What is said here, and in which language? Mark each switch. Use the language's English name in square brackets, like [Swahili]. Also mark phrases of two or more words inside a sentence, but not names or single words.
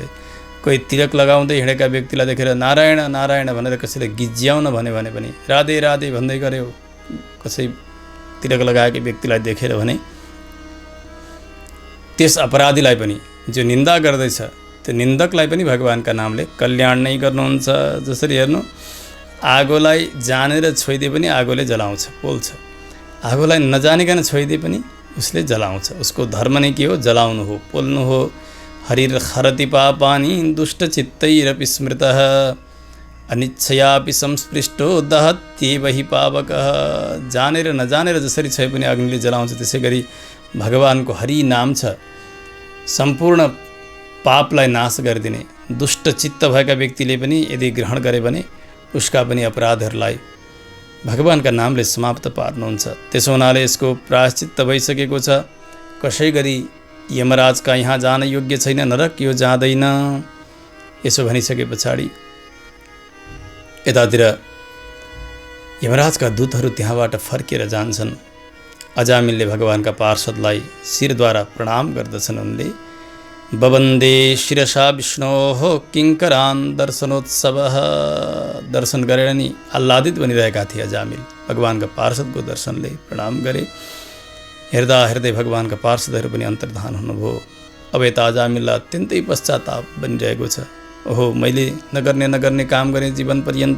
[Nepali] कोही तिलक लगाउँदै हिँडेका व्यक्तिलाई देखेर नारायण नारायण भनेर कसैले गिज्याउन भन्यो भने पनि राधे राधे भन्दै गर्यो, कसै तिलक लगाएकै व्यक्तिलाई देखेर भने त्यस अपराधीलाई पनि, जो निन्दा गर्दैछ त्यो निन्दकलाई पनि भगवानका नामले कल्याण नै गर्नुहुन्छ। जसरी हेर्नु, आगोलाई जानेर छोइदिए पनि आगोले जलाउँछ, पोल्छ। आगोलाई नजानिकन छोइदिए पनि उसले जलाउँछ। उसको धर्म नै के हो? जलाउनु हो, पोल्नु हो। [Sanskrit] हरिर्हरति पापानि दुष्टचित्तैरपि स्मृतः अनिच्छयापि संस्पृष्टो दहत्येव हि पावकः। [Nepali] जानेर नजानेर जसरी छोए पनि अग्निले जलाउँछ, त्यसै गरी भगवानको हरि नाम छ सम्पूर्ण पापलाई नाश गरिदिने। दुष्ट चित्त भएका व्यक्तिले पनि यदि ग्रहण गरे भने उसका पनि अपराधहरूलाई भगवानका नामले समाप्त पार्नुहुन्छ। त्यसो हुनाले यसको प्रायश्चित्त भइसकेको छ। कसै गरी यमराजका यहाँ जान योग्य छैन, नरक यो जाँदैन। यसो भनिसके पछाडि यतातिर यमराजका दूतहरू त्यहाँबाट फर्केर जान्छन्। अजामिलले भगवानका पार्षदलाई शिरद्वारा प्रणाम गर्दछन्। [Sanskrit] उनले बवन्दे शिरसा विष्णोः किङ्करान् दर्शनोत्सवः। [Nepali] दर्शन गरेर नि आह्लादित बनिरहेका थिए अजामिल। भगवानका पार्षदको दर्शनले प्रणाम गरे। हेर्दा हेर्दै भगवानका पार्षदहरू पनि अन्तर्धान हुनुभयो। अब यता अजामिललाई अत्यन्तै पश्चाताप बनिरहेको छ। ओहो, मैले नगर्ने काम गरेँ जीवन पर्यन्त।